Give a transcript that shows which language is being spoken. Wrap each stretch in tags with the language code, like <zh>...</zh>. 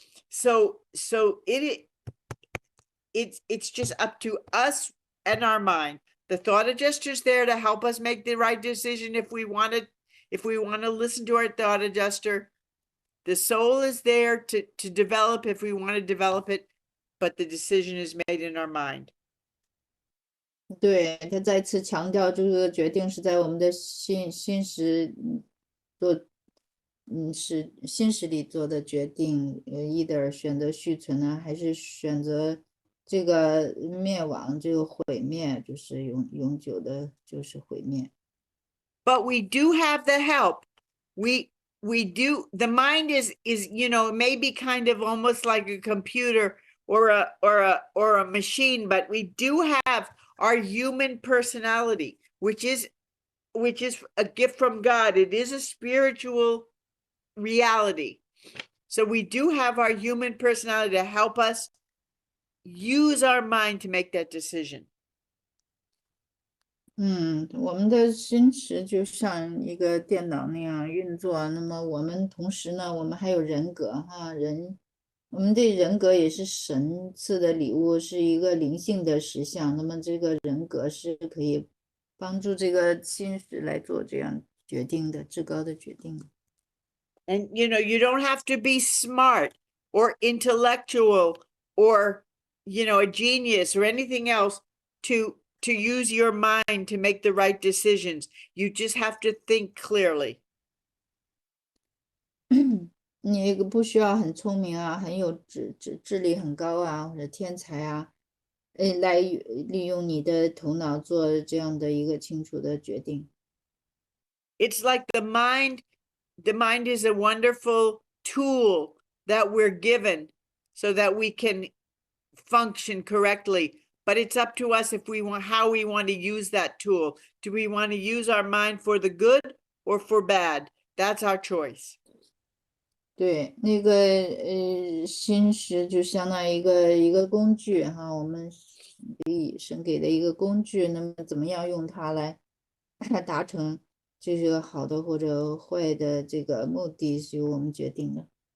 <en>So it's just up to us and our mind. The thought adjuster's there to help us make the right decision if we want to listen to our thought adjuster. The soul is there to develop if we want to develop it, but the decision is made in our mind.</en> <zh>对，他再次强调，这个决定是在我们的心识做，是心识里做的决定，</zh> <en>either</en> <zh>选择续存呢，还是选择这个灭亡，这个毁灭，就是永久的，就是毁灭。</zh> <en>But we do have the help. We do. The mind is it may be kind of almost like a computer or a machine, but we do have our human personality, which is a gift from God. It is a spiritual reality. So we do have our human personality to help us use our mind to make that decision.</en> <zh>我们的心识就像一个电脑那样运作，那么我们同时呢，我们还有人格哈，我们的人格也是神赐的礼物，是一个灵性的实相。那么这个人格是可以帮助这个心识来做这样决定的，至高的决定。</zh> <en>And you know, you don't have to be smart or intellectual or, you know, a genius or anything else to use your mind to make the right decisions. You just have to think clearly.</en> <zh>你不需要很聪明啊，很有智力很高啊，或者天才啊，来利用你的头脑做这样的一个清楚的决定。</zh> <en>It's like the mind is a wonderful tool that we're given so that we can function correctly. But it's up to us if we want, how we want to use that tool. Do we want to use our mind for the good or for bad? That's our choice.</en> <zh>对，那个心识就相当于一个工具哈，我们神给的一个工具，那么怎么样用它来达成这个好的或者坏的这个目的，是由我们决定的。</zh>